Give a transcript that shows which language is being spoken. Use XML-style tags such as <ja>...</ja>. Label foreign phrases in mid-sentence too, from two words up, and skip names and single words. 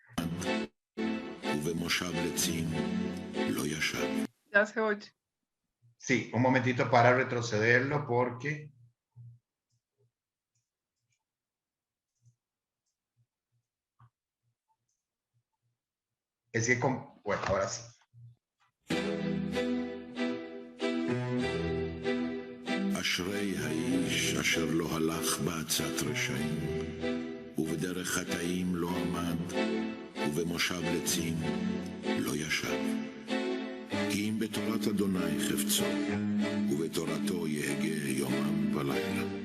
<es>Ya se oye. Sí, un momentito para retrocederlo porque... Es que, bueno, ahora sí.</es> <he>אשרי האיש אשר לא הלך בעצת רשעים, ובדרך חטאים לא עמד, ובמושב לצים לא ישב. כי אם בתורת אדוני חפצו, ובתורתו יהגה יומם ולילה.</he>